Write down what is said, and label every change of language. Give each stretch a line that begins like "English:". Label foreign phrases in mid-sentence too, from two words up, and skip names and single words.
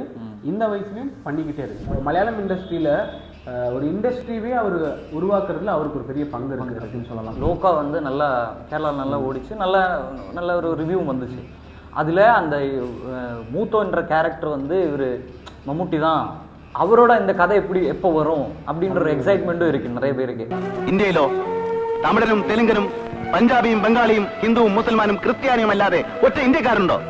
Tamil: இந்த வயசுலயும் பண்ணிக்கிட்டே இருக்கு. மலையாளம் இண்டஸ்ட்ரியில ஒரு இண்டஸ்ட்ரியே அவர் உருவாக்குறதுல அவருக்கு ஒரு பெரிய பங்கு இருக்கு அப்படின்னு சொல்லலாம். லோகா வந்து நல்லா கேரளா நல்லா ஓடிச்சு, நல்ல ஒரு ரிவ்யூ வந்துச்சு. அதுல அந்த மூத்தோன்ற கேரக்டர் வந்து இவர் மம்முட்டி தான், அவரோட இந்த கதை எப்போ வரும் அப்படின்ற ஒரு எக்ஸைட்மெண்ட்டும் இருக்கு நிறைய பேருக்கு.
Malayalam: ഇന്ത്യയിലോ തമിഴനും തെലുങ്കനും പഞ്ചാബിയും ബംഗാളിയും ഹിന്ദുവും മുസൽമാനും ക്രിസ്ത്യാനിയും അല്ലാതെ ഒറ്റ ഇന്ത്യക്കാരുണ്ടോ?